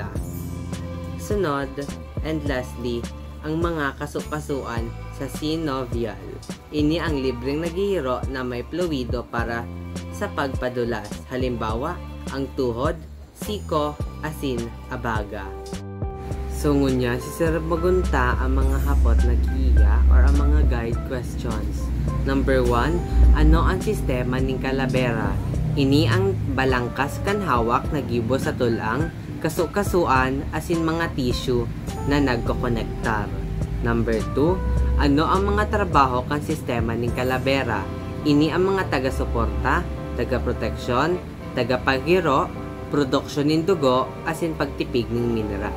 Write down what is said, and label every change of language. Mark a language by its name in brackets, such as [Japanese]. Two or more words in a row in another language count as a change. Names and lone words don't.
[Bikol] Sunod, [English] and lastly, [Bikol] ang mga kasukasuan sa synovial. Ini ang libreng naghihiro na may fluido para sa pagpadulas. Halimbawa, ang tuhod, siko, asin, abaga. So ngunya, si Sir magunta ang mga hapot na kiya or ang mga [English] guide questions. [Bikol] Number 1, ano ang sistema ning calavera? Ini ang balangkas kan hawak na gibo sa tulang, kasukasuan, asin mga tissue na nagkokonektar. Number 2, ano ang mga trabaho kan sistema ning calavera? Ini ang mga taga-suporta, taga-proteksyon, taga-paghiro, produksyon ng dugo, asin pagtipig ng mineral.